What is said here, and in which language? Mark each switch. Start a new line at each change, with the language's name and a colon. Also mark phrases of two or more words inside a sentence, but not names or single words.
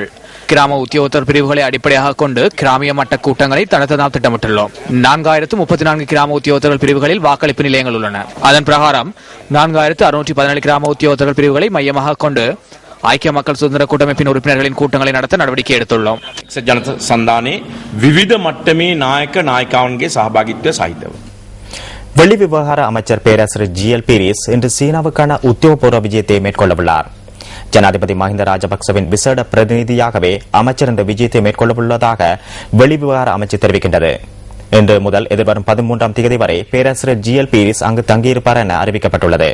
Tamil: கிராம உத்தியோகத்தர் பிரிவுகளை அடிப்படையாக கொண்டு கிராமிய மட்ட கூட்டங்களை நடத்த திட்டமிட்டுள்ளோம். 4034 கிராம உத்தியோகத்தர்கள் பிரிவுகளில் வாக்களிப்பு நிலையங்கள் உள்ளன. அதன் பிரகாரம் 4617 கிராம உத்தியோகத்தர்கள் பிரிவுகளை மையமாக கொண்டு ஐக்கிய மக்கள் சுதந்திர கூட்டமைப்பின் உறுப்பினர்களின் கூட்டங்களை நடத்த நடவடிக்கை எடுத்துள்ளோம்.
Sinhala: ජනත සන්ධානයේ විවිධ මට්ටමේ නායක නායිකාවන්ගේ සහභාගීත්වය සහිතව
Tamil: வெளிவிவகார அமைச்சர் பேராசிரியர் GL பீரிஸ் இன்று சீனாவுக்கான உத்தியோகபூர்வ விஜயத்தை மேற்கொள்ளவுள்ளார். ஜனாதிபதி மஹிந்த ராஜபக்சவின் விசேட பிரதிநிதியாகவே அமைச்சர் இந்த விஜயத்தை மேற்கொள்ளவுள்ளதாக வெளிவிவகார அமைச்சு தெரிவிக்கின்றது. இன்று முதல் எதிர்வரும் 13ஆம் தேதி வரை பேராசிரியர் GL பீரிஸ் அங்கு தங்கியிருப்பார் என அறிவிக்கப்பட்டுள்ளது.